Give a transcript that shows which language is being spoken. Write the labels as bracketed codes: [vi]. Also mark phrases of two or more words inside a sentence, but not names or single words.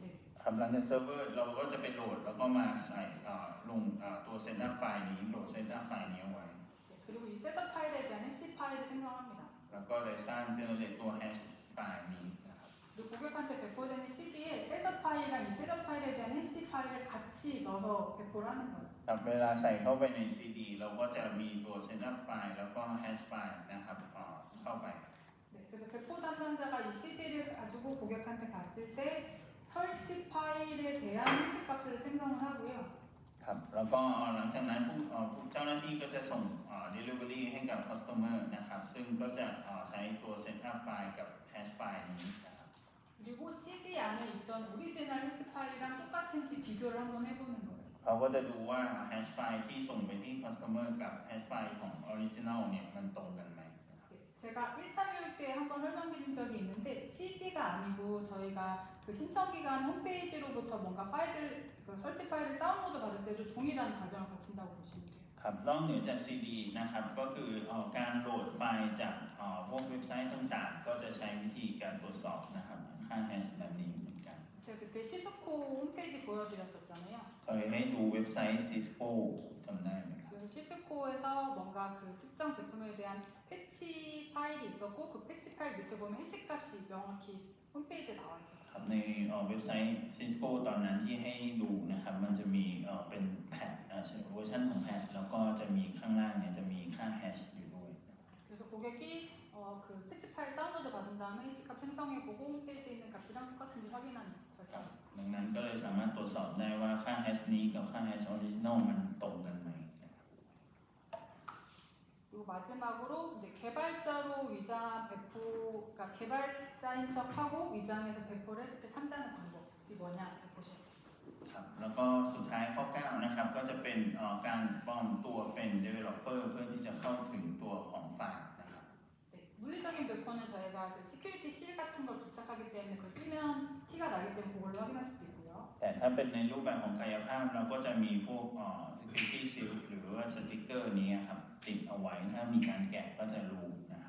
[th] ๆครับหลังจากเซิร์ฟเวอร์เราก็จะไปโหลดแล้วก็มาใส่ลงตัวเซตอัพไฟล์นี้โหลดเซตอัพไฟล์นี้เอาไว้ [ko] 네, 그리고 이 셋업 파일에 대한 해시 파일을 생성합니다. [th] แล้วก็เลยสร้างเจเนเรตตัวแฮชไฟล์นี้นะครับ [ko] 그리고 고객한테 배포되는 CD에 셋업 파일이랑 이 셋업 파일에 대한 해시 파일을 같이 넣어서 배포를 하는 거예요. [th] ครับเวลาใส่เข้าไปใน CD เราก็จะมีตัวเซตอัพไฟล์แล้วก็แฮชไฟล์นะครับเข้าไป [ko] 네, 그래서 배포 담당자가 이 CD를 가지고 고객한테 갔을 때 설치 파일에 대한 해시 값을 생성을 하고요. [th] ครับแล้วก็หลังจากนั้นผู้เจ้าหน้าที่ก็จะส่งdelivery ให้กับ customer นะครับซึ่งก็จะใช้ตัว setup ไฟล์กับ hash ไฟล์นี้นะครับ [ko] 그리고 CD 안에 있던 오리지널 해시 파일이랑 똑같은지 비교를 한번 해보는 거예요. [th] เขาก็จะดูว่า hash ไฟล์ที่ส่งไปที่ customer กับ hash ไฟล์ของ original เนี่ยมันตรงกันไหม [ko] 네, 제가 1차 교육 때 한번 설명드린 적이 있는데 CD가 아니고 저희가 그 신청 기간 홈페이지로부터 뭔가 파일을 그 설치 파일을 다운로드 받을 때도 동일한 과정을 거친다고 보시면 돼요. [th] ครับนอกเหนือจาก CD นะครับก็คือการโหลดไฟล์จากพวกเว็บไซต์ต่างๆก็จะใช้วิธีการตรวจสอบนะครับค่า hash แบบนี้เหมือนกัน [ko] 제가 그때 시스코 홈페이지 보여드렸었잖아요. [th] เคยให้ดูเว็บไซต์ Cisco จำได้ไหมครับ [ko] 그 시스코에서 뭔가 그 특정 제품에 대한 패치 파일이 있었고 그 패치 파일 밑에 보면 해시값이 명확히 홈페이지에 나와 있었어요. [th] ครับในเว็บไซต์ Cisco ตอนนั้นที่ให้ดูนะครับมันจะมีเป็นแพทเวอร์ชันของแพทแล้วก็จะมีข้างล่างเนี่ยจะมีค่าแฮชอยู่ด้วย [ko] 그래서 고객이 그 패치 파일 다운로드 받은 다음에 해시값 생성해보고 홈페이지에 있는 값이랑 똑같은지 확인하는 절차. [th] ดังนั้นก็เลยสามารถตรวจสอบได้ว่าค่าแฮชนี้กับค่าแฮชออริจินอลมันตรงกันไหม [ko] 그리고 마지막으로 이제 개발자로 위장 배포, 그러니까 개발자인 척하고 위장해서 배포를 했을 때 탐지하는 방법이 뭐냐 보시면 돼요. [th] ครับแล้วก็สุดท้ายข้อ 9 นะครับก็จะเป็นการปลอมตัวเป็น developer เพื่อที่จะเข้าถึงตัวของไฟล์นะครับ [ko] 네, 물리적인 배포는 저희가 그 [en] security seal [ko] 같은 걸 부착하기 때문에 그걸 뜨면 티가 나기 때문에 그걸로 확인할 수도 있고요. [th] แต่ถ้าเป็นในรูปแบบของกายภาพเราก็จะมีพวก [en] security seal [th] หรือว่าสติกเกอร์นี้ครับติดเอาไว้ถ้ามีการแกะก็จะรู้นะครับ